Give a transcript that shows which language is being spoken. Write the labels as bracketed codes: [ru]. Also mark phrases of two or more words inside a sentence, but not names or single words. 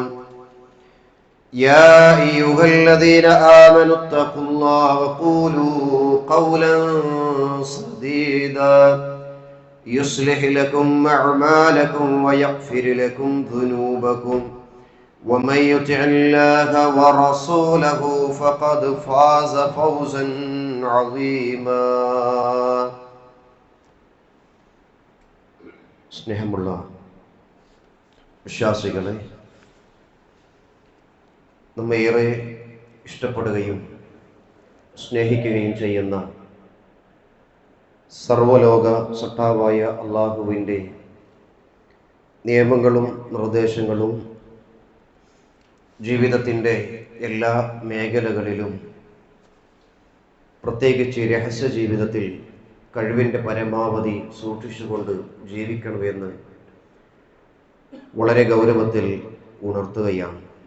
[ar] يا أيها الذين آمنوا اتقوا الله وقولوا قولا سديدا يصلح لكم أعمالكم ويغفر لكم ذنوبكم ومن يطع الله ورسوله فقد فاز فوزا عظيما. [ml] സ്നേഹമുള്ള വിശ്വാസികളെ, നമ്മേറെ ഇഷ്ടപ്പെടുകയും സ്നേഹിക്കുകയും ചെയ്യുന്ന സർവലോക സട്ടാവായ അള്ളാഹുവിൻ്റെ നിയമങ്ങളും നിർദ്ദേശങ്ങളും ജീവിതത്തിൻ്റെ എല്ലാ മേഖലകളിലും, പ്രത്യേകിച്ച് രഹസ്യ ജീവിതത്തിൽ കഴിവിൻ്റെ പരമാവധി സൂക്ഷിച്ചുകൊണ്ട് ജീവിക്കണമെന്ന് വളരെ ഗൗരവത്തിൽ ഉണർത്തുകയാണ്.